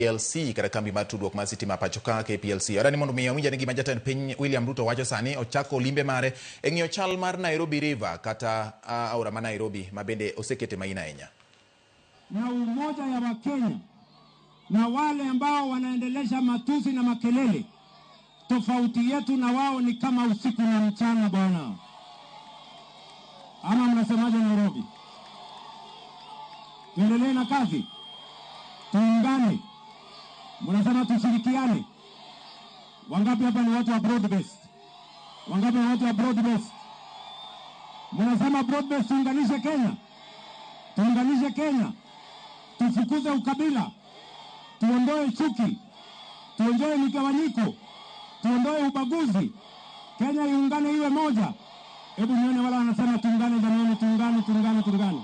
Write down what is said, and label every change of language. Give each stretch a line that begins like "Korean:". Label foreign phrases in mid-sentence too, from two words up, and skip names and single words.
Luo (Kenya and Tanzania): PLC kata kambi mar tudruok mar sitima pacho ka KPLC. Arani mondo miyo winja ni gima jatend piny William Ruto wacho sani ochako limbe mare e ng'iyo chal mar Nairobi River kata aora ma Nairobi mabende osekete maina ahinya.
Swahili: Na umoja ya Wakenya na wale ambao wanaendelesha matusi na makelele, tofauti yetu na wao ni kama usiku na mchana bwana. Ama mnasemaje Nairobi? Tuendelee na kazi, tuungane, mnasema tushirikiane. Wangapi hapa ni watu wa
English: broad based?
Swahili: Wangapi ni watu wa
English: broad based?
Swahili: Mnasema
English: broad based
Swahili: tuunganishe Kenya. Tuunganishe Kenya. Tufukuze ukabila. Tuondoe chuki. Tuondoe migawanyiko. Tuondoe ubaguzi. Kenya iungane iwe moja. Hebu nione wala wanasema tuungane jamani, tuungane.